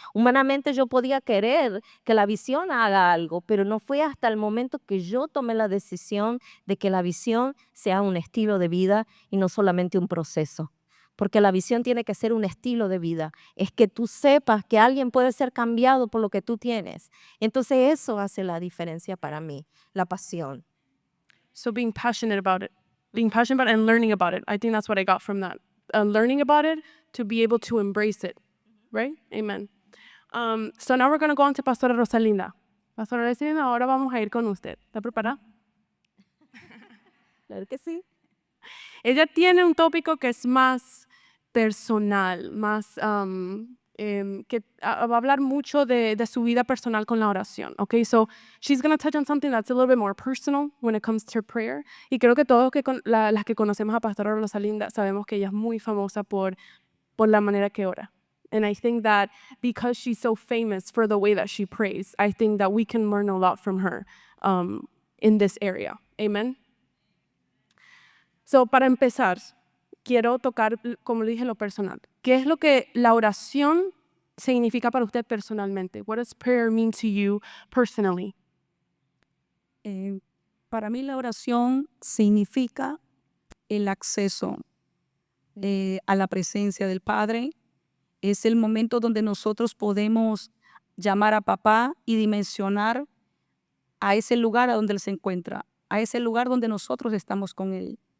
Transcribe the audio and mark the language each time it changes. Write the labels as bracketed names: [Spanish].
[Spanish] Humanamente yo podía querer que la visión haga algo, pero no fue hasta el momento que yo tomé la decisión de que la visión sea un estilo de vida y no solamente un proceso. Porque la visión tiene que ser un estilo de vida. Es que tú sepas que alguien puede ser cambiado por lo que tú tienes. Entonces eso hace la diferencia para mí, la pasión. [English] So being passionate about it, and learning about it. I think that's what I got from that. Learning about it to be able to embrace it, right? Amen. So now we're going to go on to Pastora Rosalinda. [Spanish] Pastora Rosalinda, ahora vamos a ir con usted. ¿Está preparada? Claro que sí. Ella tiene un tópico que es más personal, más que va a hablar mucho de su vida personal con la oración. [English] Okay, so she's going to touch on something that's a little bit more personal when it comes to prayer. [Spanish] Y creo que todos las que conocemos a Pastora Rosalinda sabemos que ella es muy famosa por la manera que ora. [English] And I think that because she's so famous for the way that she prays, I think that we can learn a lot from her in this area. Amen. [Spanish] So, para empezar, quiero tocar, como le dije, lo personal. ¿Qué es lo que la oración significa para usted personalmente? [English] What does prayer mean to you personally? [Spanish] Para mí la oración significa el acceso a la presencia del Padre. Es el momento donde nosotros podemos llamar a papá y dimensionar a ese lugar a donde Él se encuentra, a ese lugar donde nosotros estamos con Él.